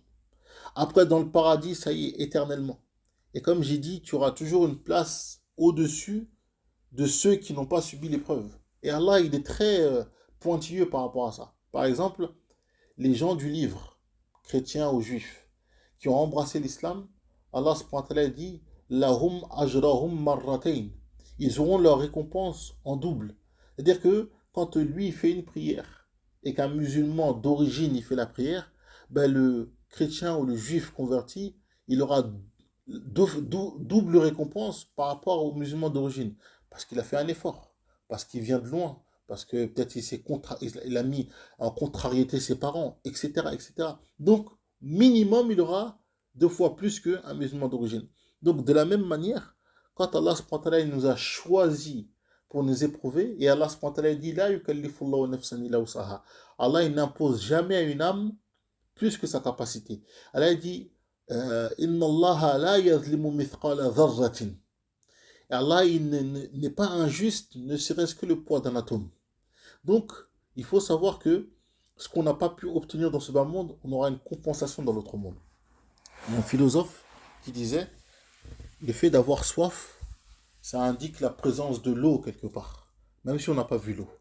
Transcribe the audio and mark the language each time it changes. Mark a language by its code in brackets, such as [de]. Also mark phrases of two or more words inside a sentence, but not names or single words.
[fr] Après, dans le paradis, ça y est, éternellement. Et comme j'ai dit, tu auras toujours une place au-dessus de ceux qui n'ont pas subi l'épreuve. Et Allah, il est très pointilleux par rapport à ça. Par exemple, les gens du livre, chrétiens ou juifs, qui ont embrassé l'islam, Allah dit [ar] لهم أجرهم مرتين. [fr] Ils auront leur récompense en double. C'est-à-dire que quand lui il fait une prière et qu'un musulman d'origine il fait la prière, ben le chrétien ou le juif converti, il aura double récompense par rapport au musulman d'origine. Parce qu'il a fait un effort, parce qu'il vient de loin, parce que peut-être il a mis en contrariété ses parents, etc., etc. Donc, minimum, il aura 2 fois plus qu'un musulman d'origine. Donc, de la même manière, quand Allah il nous a choisis pour nous éprouver, et Allah dit [ar] لا يكلف الله نفسا إلا وسعها. [fr] Allah il n'impose jamais à une âme plus que sa capacité. Allah dit [ar] إن الله لا يظلم مثقال ذرة. [fr] Allah il n'est pas injuste, ne serait-ce que le poids d'un atome. Donc, il faut savoir que ce qu'on n'a pas pu obtenir dans ce bas monde, on aura une compensation dans l'autre monde. Il y a un philosophe qui disait le fait d'avoir soif, ça indique la présence de l'eau quelque part, même si on n'a pas vu l'eau.